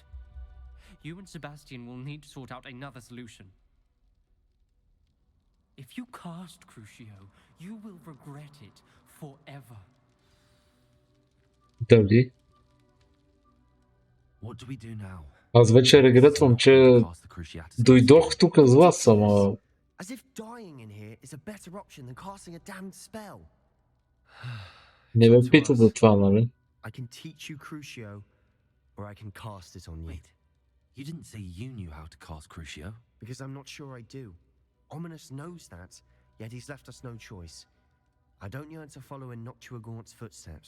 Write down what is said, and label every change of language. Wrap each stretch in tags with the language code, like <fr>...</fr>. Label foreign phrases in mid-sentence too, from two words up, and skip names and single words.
<en>You and Sebastian will need to sort out another solution. If you cast Crucio, you will regret it forever.</en> <bg>Дали?</bg> <en>What do we do now?</en> <bg>Аз вече регретвам, че</bg> <en>Cast the Cruciatus.</en> <bg>дойдох тук с вас, ама</bg> <en>As if dying in here is a better option than casting a damned spell.</en> <bg>не ме пита за това, нали?</bg> <en>I can teach you Crucio, or I can cast it on you. Wait, you didn't say you knew how to cast Crucio? Because I'm not sure I do. Ominous knows that, yet he's left us no choice. I don't yearn to follow in Noctua Gaunt's footsteps.</en>